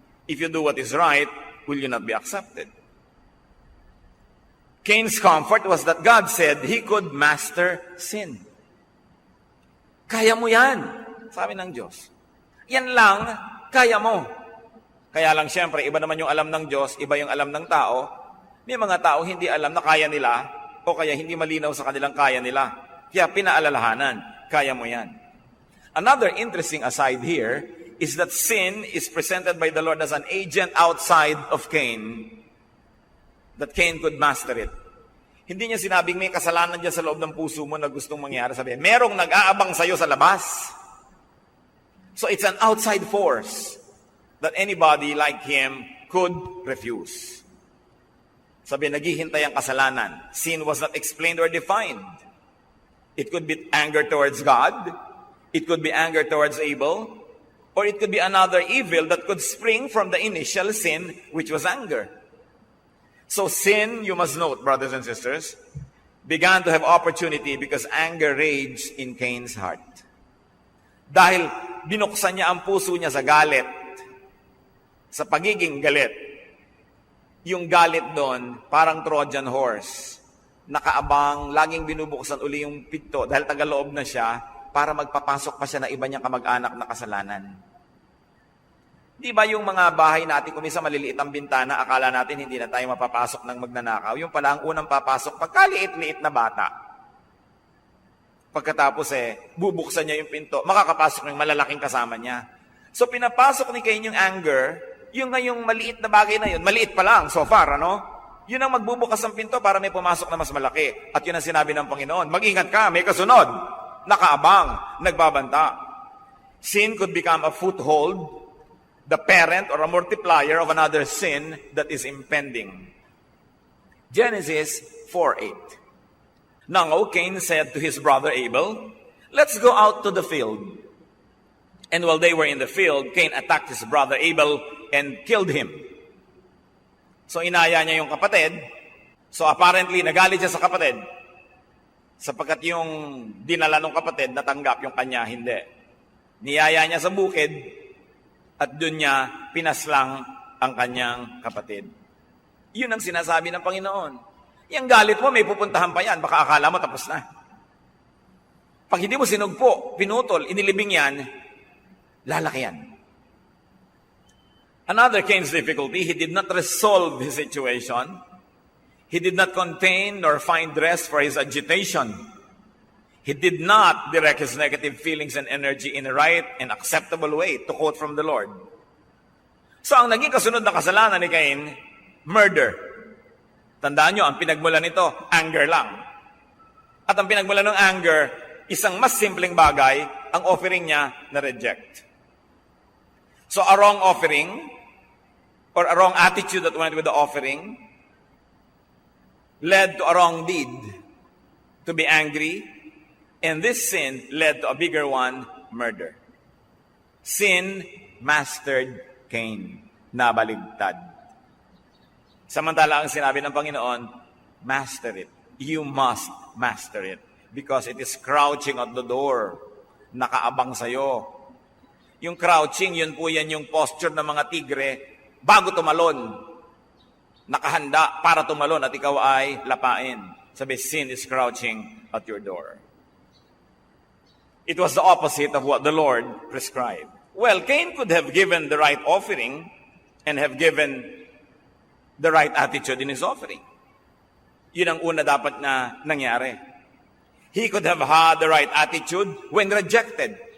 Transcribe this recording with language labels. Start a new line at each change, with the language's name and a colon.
English: If you do what is right, will you not be accepted? Cain's comfort was that God said he could master sin.
Filipino: Kaya mo yan, sabi ng Diyos. Yan lang, kaya mo. Kaya lang siyempre, iba naman yung alam ng Diyos, iba yung alam ng tao. May mga tao hindi alam na kaya nila, o kaya hindi malinaw sa kanilang kaya nila. Kaya pinaalalahanan, kaya mo yan.
English: Another interesting aside here is that sin is presented by the Lord as an agent outside of Cain, that Cain could master it.
Filipino: Hindi niya sinabing may kasalanan dyan sa loob ng puso mo na gustong mangyari. Sabi, merong nag-aabang sa'yo sa labas.
English: So it's an outside force that anybody like him could refuse.
Filipino: Sabi, naghihintay ang kasalanan.
English: Sin was not explained or defined. It could be anger towards God. It could be anger towards Abel. Or it could be another evil that could spring from the initial sin, which was anger. So sin, you must note, brothers and sisters, began to have opportunity because anger raged in Cain's heart.
Filipino: Dahil binuksan niya ang puso niya sa galit, sa pagiging galit. Yung galit doon, parang Trojan horse. Nakaabang, laging binubuksan uli yung pinto dahil tagaloob na siya para magpapasok pa siya na iba niyang kamag-anak na kasalanan. Di ba yung mga bahay natin, kung minsan maliliit ang bintana, akala natin hindi na tayo mapapasok ng magnanakaw. Yung pala ang unang papasok, pagkaliit-liit na bata. Pagkatapos bubuksan niya yung pinto, makakapasok yung malalaking kasama niya. So pinapasok ni Cain yung anger, yung ngayong maliit na bagay na yun, maliit pa lang so far, Yun ang magbubukas ng pinto para may pumasok na mas malaki. At yun ang sinabi ng Panginoon, mag-ingat ka, may kasunod, nakaabang, nagbabanta.
English: Sin could become a foothold, the parent or a multiplier of another sin that is impending. Genesis 4:8. Now Cain said to his brother Abel, let's go out to the field. And while they were in the field, Cain attacked his brother Abel and killed him.
Filipino: So inaya niya yung kapatid. So apparently nagalit siya sa kapatid. Sapagkat yung dinala ng kapatid, natanggap yung kanya, hindi. Niyaya niya sa bukid at doon niya pinaslang ang kanyang kapatid. Yun ang sinasabi ng Panginoon. Yung galit mo, may pupuntahan pa yan. Baka akala mo tapos na. Pag hindi mo sinugpo, pinutol, inilibing yan, lalaki yan.
English: Another Cain's difficulty, he did not resolve his situation. He did not contain nor find rest for his agitation. He did not direct his negative feelings and energy in a right and acceptable way, to quote from the Lord.
Filipino: So ang naging kasunod na kasalanan ni Cain, murder. Tandaan nyo, ang pinagmulan nito, anger lang. At ang pinagmulan ng anger, isang mas simpleng bagay, ang offering niya na reject.
English: So a wrong offering, or a wrong attitude that went with the offering, led to a wrong deed, to be angry, and this sin led to a bigger one, murder. Sin mastered Cain,
Filipino: nabaligtad. Samantala ang sinabi ng Panginoon,
English: master it. You must master it. Because it is crouching at the door.
Filipino: Nakaabang sa'yo. Yung crouching, yun po yan yung posture ng mga tigre bago tumalon. Nakahanda para tumalon at ikaw ay lapain.
English: Sabi, sin is crouching at your door. It was the opposite of what the Lord prescribed. Well, Cain could have given the right offering and have given the right attitude in his offering.
Filipino: Yun ang una dapat na nangyari.
English: He could have had the right attitude when rejected.